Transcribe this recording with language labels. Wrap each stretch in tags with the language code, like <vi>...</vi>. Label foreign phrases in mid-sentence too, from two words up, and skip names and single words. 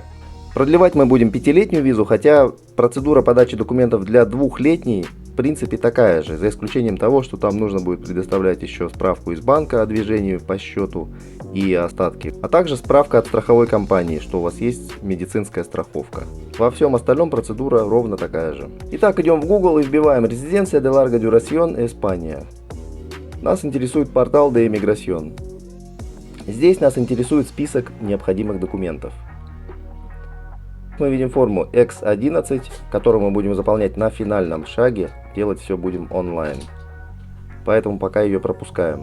<ru>Продлевать мы будем 5-летнюю визу, хотя процедура подачи документов для 2-летней в принципе такая же, за исключением того, что там нужно будет предоставлять еще справку из банка о движении по счету и остатки, а также справка от страховой компании, что у вас есть медицинская страховка. Во всем остальном процедура ровно такая же. Итак, идем в Google и вбиваем</ru> <es>«Residencia de larga duración España».</es> <ru>Нас интересует портал</ru> <es>de Inmigración.</es> <ru>Здесь нас интересует список необходимых документов. Мы видим форму X11, которую мы будем заполнять на финальном шаге. Делать все будем онлайн. Поэтому пока ее пропускаем.</ru>